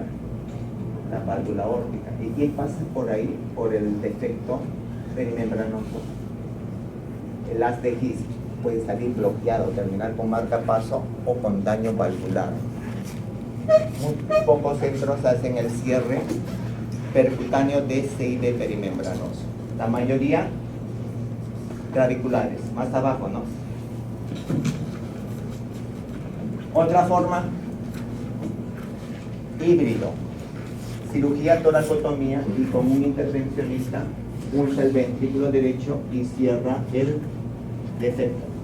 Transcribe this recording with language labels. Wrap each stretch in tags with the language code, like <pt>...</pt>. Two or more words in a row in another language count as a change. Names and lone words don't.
<es>La válvula aórtica. ¿Y qué pasa por ahí? Por el defecto perimembranoso. El haz de His puede salir bloqueado, terminar con marcapaso o con daño valvular. Muy pocos centros hacen el cierre percutáneo de CIB perimembranoso. La mayoría claviculares, más abajo, ¿no? Otra forma, híbrido. Cirugía toracotomía y con un intervencionista pulsa el ventrículo derecho y cierra el defecto.</es>